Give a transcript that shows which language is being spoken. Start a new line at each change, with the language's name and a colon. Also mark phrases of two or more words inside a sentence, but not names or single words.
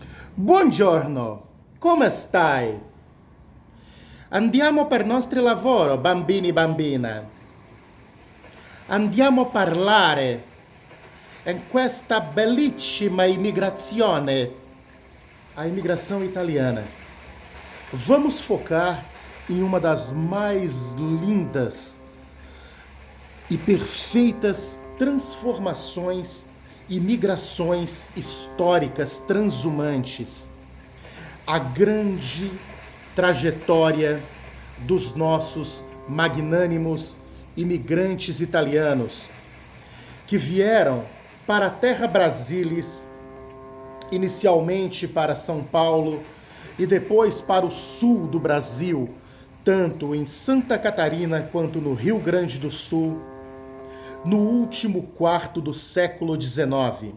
Italian: Buongiorno, come stai? Andiamo per nostro lavoro, bambini e bambina. Andiamo a parlare in questa bellissima imigrazione,
Portuguese: a imigração italiana. Vamos focar em uma das mais lindas e perfeitas transformações e migrações históricas transhumantes, a grande trajetória dos nossos magnânimos imigrantes italianos que vieram para a Terra Brasilis, inicialmente para São Paulo e depois para o sul do Brasil, tanto em Santa Catarina quanto no Rio Grande do Sul, no último quarto do século XIX.